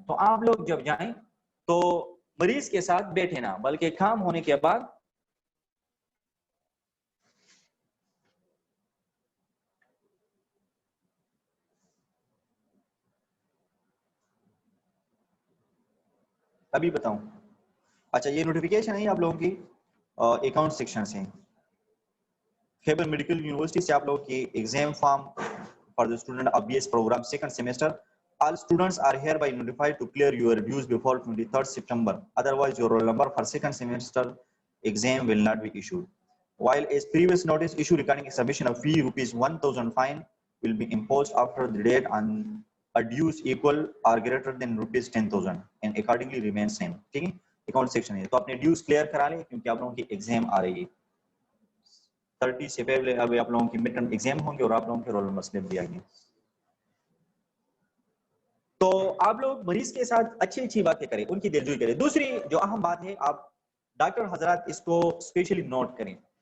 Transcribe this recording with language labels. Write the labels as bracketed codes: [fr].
[ur] تو آپ لوگ جب جائیں تو مریض کے ساتھ بیٹھے نہ، بلکہ کام ہونے کے بعد ابھی بتاؤں. اچھا یہ نوٹیفیکیشن ہے آپ لوگوں کی اکاؤنٹ سیکشن سے، خیبر میڈیکل یونیورسٹی سے آپ لوگوں کی exam form [en] for the student of BS program second semester. All students are hereby notified to clear your dues before 23rd September. Otherwise, your roll number for second semester exam will not be issued. While a previous notice issued regarding a submission of fee rupees 1,000 fine will be imposed after the date on a dues equal or greater than rupees 10,000 and accordingly remains same. [ur] ٹھیک ہے، account section ہے تو اپنے dues clear کرا لیں کیونکہ آپ لوگوں کی ایگزام آ رہی ہے. 30 سے پہلے ابھی آپ لوگوں کی مڈ ٹرم ایگزام ہوں گے اور آپ لوگوں کے رول نمبر سلپ بھی آئیں گے. تو آپ لوگ مریض کے ساتھ اچھی اچھی باتیں کریں، ان کی دلجوئی کریں. دوسری جو اہم بات ہے، آپ ڈاکٹر حضرات اس کو اسپیشلی نوٹ کریں.